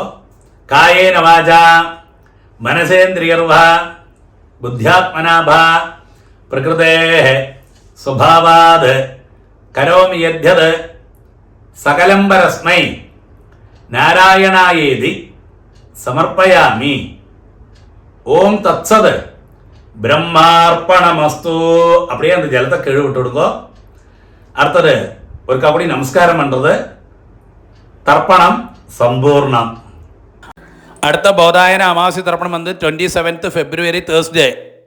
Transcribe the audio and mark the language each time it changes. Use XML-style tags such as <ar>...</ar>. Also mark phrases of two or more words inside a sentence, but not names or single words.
<sa>कायेन वाचा मनसेन्द्रियैर्वा बुद्ध्यात्मनावा प्रकृतेः स्वभावात् करोमि यद्यत् सकलंपरस्मै नारायणायेति समर्पयामि. ॐ तत्सत् ब्रह्मार्पणमस्तु.</sa> <ta>அப்படியே அந்த ஜலத்தை கீழே விட்டு விடுங்கோ. அடுத்தது ஒருக்கா அப்படி நமஸ்காரம் பண்ணுறது. தர்ப்பணம்</ta> <ml>സമ്പൂർണം. അടുത്ത ബോധായന അമാവാസി തർപ്പണം വന്ന് 27th</ml> <en>February Thursday</en>